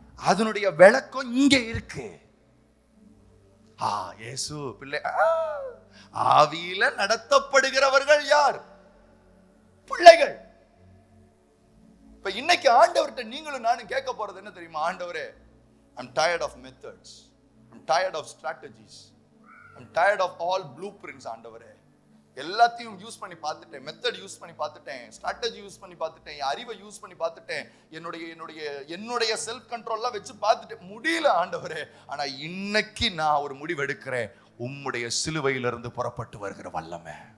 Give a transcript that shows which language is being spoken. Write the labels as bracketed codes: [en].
[ta] அதனுடைய விளக்கம் இங்க இருக்கு. இயேசு பிள்ளை. ஆவியில நடத்தப்படுகிறவர்கள் யார்? பிள்ளைகள். இப்ப இன்னைக்கு ஆண்டவர்கிட்ட நீங்களும் நானும் கேட்க போறது என்ன தெரியுமா? ஆண்டவரே, [en] I'm tired of methods, I'm tired of strategies, I'm tired of all blueprints. [ta] ஆண்டவரே, எல்லாத்தையும் யூஸ் பண்ணி பார்த்துட்டேன், மெத்தட் யூஸ் பண்ணி பார்த்துட்டேன், ஸ்ட்ராட்டஜி யூஸ் பண்ணி பார்த்துட்டேன், அறிவை யூஸ் பண்ணி பார்த்துட்டேன், என்னுடைய செல்ஃப் கண்ட்ரோல்லாம் வச்சு பார்த்துட்டேன், முடியல ஆண்டவரே. ஆனா இன்னைக்கு நான் ஒரு முடிவு எடுக்கிறேன், உம்முடைய சிலுவையிலிருந்து புறப்பட்டு வருகிற வல்லமை.